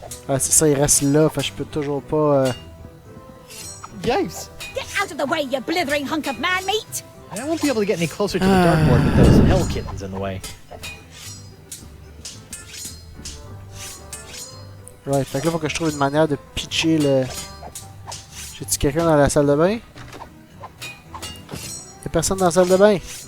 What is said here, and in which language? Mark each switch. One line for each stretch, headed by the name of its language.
French: Ah, c'est ça, il reste là, fait que je peux toujours pas...
English: Yikes. Get out of the way, you blithering hunk of man meat! I won't be able to get any closer to the dartboard with those hell kittens in the way.
French: Right, fait que là, faut que je trouve une manière de pitcher le... J'ai-tu quelqu'un dans la salle de bain? Y'a personne dans la salle de bain?